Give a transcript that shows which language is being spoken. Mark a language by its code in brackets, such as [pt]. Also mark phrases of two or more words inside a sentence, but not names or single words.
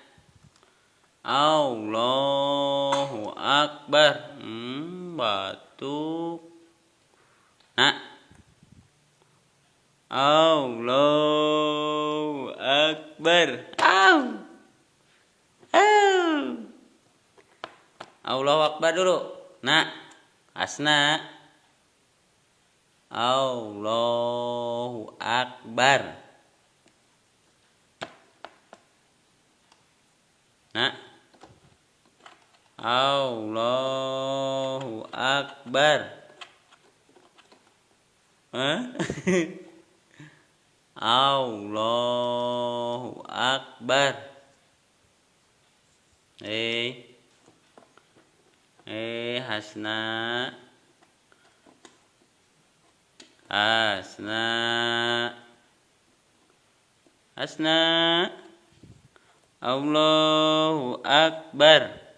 [ar] الله أكبر. [id] Batuk. Nak. [ar] الله أكبر. الله أكبر [id] dulu. Nak. Hasna. [ar] الله أكبر. [id] Nak. [ar] الله أكبر. الله أكبر. [id] Hasna. Hasna. Hasna. [ar] الله أكبر.